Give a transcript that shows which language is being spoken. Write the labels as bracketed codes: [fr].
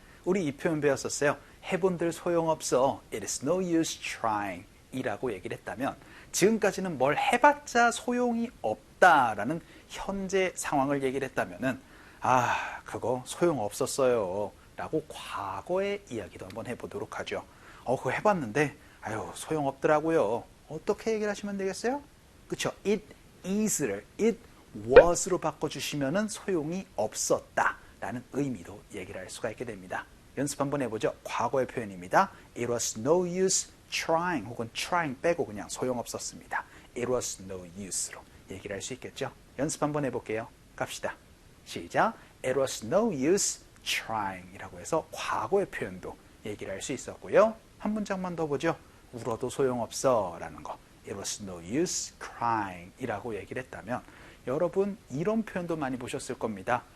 [ko] 우리 이 표현 배웠었어요. 해본들 소용없어. [en] It is no use trying [ko] 이라고 얘기를 했다면 지금까지는 뭘 해봤자 소용이 없다라는 현재 상황을 얘기를 했다면은 그거 소용없었어요 라고 과거의 이야기도 한번 해보도록 하죠. 그거 해봤는데 소용없더라고요. 어떻게 얘기를 하시면 되겠어요? 그쵸? It is를 it was로 바꿔주시면은 소용이 없었다 라는 의미로 얘기를 할 수가 있게 됩니다. 연습 한번 해보죠. 과거의 표현입니다. [en] It was no use trying [ko] 혹은 [en] trying [ko] 빼고 그냥 소용없었습니다. [en] It was no use [ko] 로 얘기를 할 수 있겠죠. 연습 한번 해볼게요. 갑시다. 시작. [en] It was no use trying [ko] 이라고 해서 과거의 표현도 얘기를 할 수 있었고요. 한 문장만 더 보죠. 울어도 소용없어 라는 거. [en] It was no use crying [ko] 이라고 얘기를 했다면 여러분 이런 표현도 많이 보셨을 겁니다.